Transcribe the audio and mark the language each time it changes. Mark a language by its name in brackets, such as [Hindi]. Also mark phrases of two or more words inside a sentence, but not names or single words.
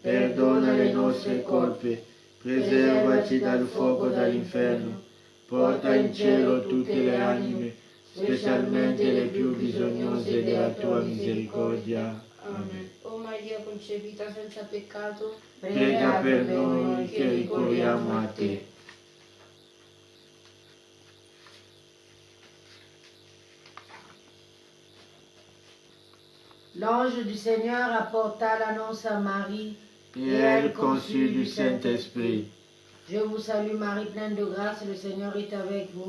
[Italian] Perdona le nostre colpe, preservaci dal fuoco dall'inferno, porta in cielo tutte le anime, specialmente le più bisognose della tua misericordia. Amen. O Maria concepita senza peccato, Prega per noi che ricorriamo a te. [French] L'ange du Seigneur apporta l'annonce à Marie, Et elle conçut du Saint-Esprit. Je vous salue Marie, pleine de grâce, le Seigneur est avec vous.